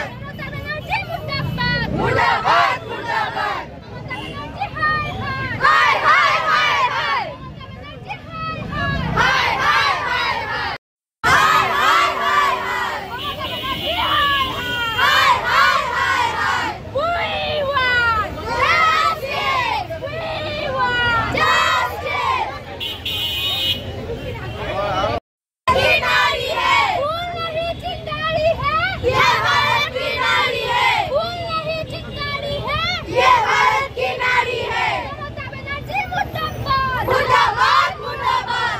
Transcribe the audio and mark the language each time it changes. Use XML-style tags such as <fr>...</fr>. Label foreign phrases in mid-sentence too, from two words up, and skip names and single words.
<hi>ममता बनर्जी मुर्दाबाद। मुर्दाबाद। मुर्दाबाद। ममता बनर्जी हाय हाय हाय हाय हाय। ममता बनर्जी हाय हाय हाय हाय हाय हाय हाय हाय हाय हाय हाय हाय।</hi> <en>We want justice. We want justice.</en> <hi>की नारी है। फूल नहीं चिंगारी है। ये भारत की नारी है। फूल नहीं चिंगारी है। ये भारत की नारी है। ममता बनर्जी मुर्दाबाद। मुर्दाबाद। मुर्दाबाद।</hi>